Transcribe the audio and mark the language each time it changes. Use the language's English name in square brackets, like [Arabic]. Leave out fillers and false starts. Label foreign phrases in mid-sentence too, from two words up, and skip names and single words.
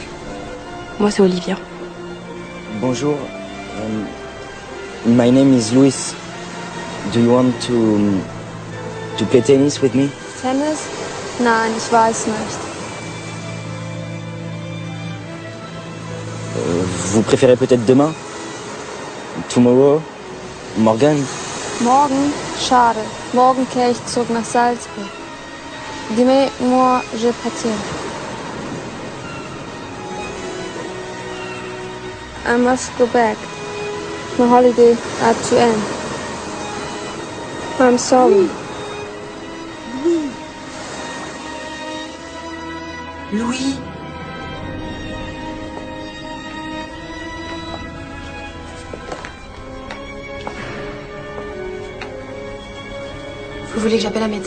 [French] Moi, c'est Olivia. Bonjour. [English] My name is Luis. Do you want to play tennis with me? Tennis? [German] Nein, ich weiß nicht. [French] Vous préférez peut-être demain? [English] Tomorrow? [German] Morgen? Morgen? Schade. Morgen kehre ich zurück nach Salzburg. [French] Demain, moi, je partir. [English] I must go back. My holiday had to end. I'm sorry. [French] Louis. Vous voulez que j'appelle un médecin?